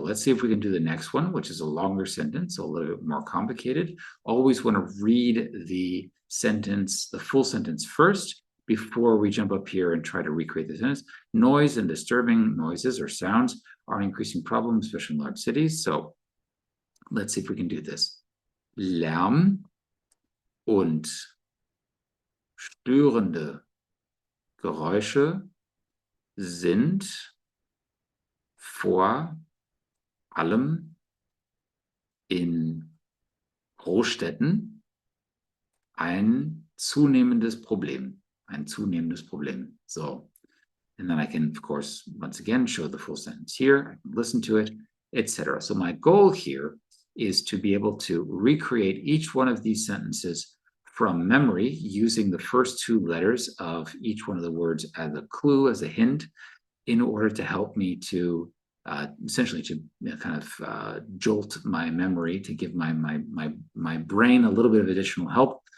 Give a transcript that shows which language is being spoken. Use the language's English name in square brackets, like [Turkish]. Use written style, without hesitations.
[English] Let's see if we can do the next one, which is a longer sentence, so a little bit more complicated. Always want to read the sentence, the full sentence first, before we jump up here and try to recreate the sentence. Noise and disturbing noises or sounds are an increasing problem, especially in large cities. So let's see if we can do this. [German] Lärm und störende Geräusche sind vor allem in Großstädten ein zunehmendes Problem. Ein zunehmendes Problem. [English] So, and then I can, of course, once again, show the full sentence here. I can listen to it, etc. So my goal here is to be able to recreate each one of these sentences from memory using the first 2 letters of each one of the words as a clue, as a hint, in order to help me to essentially to kind of jolt my memory, to give my brain a little bit of additional help.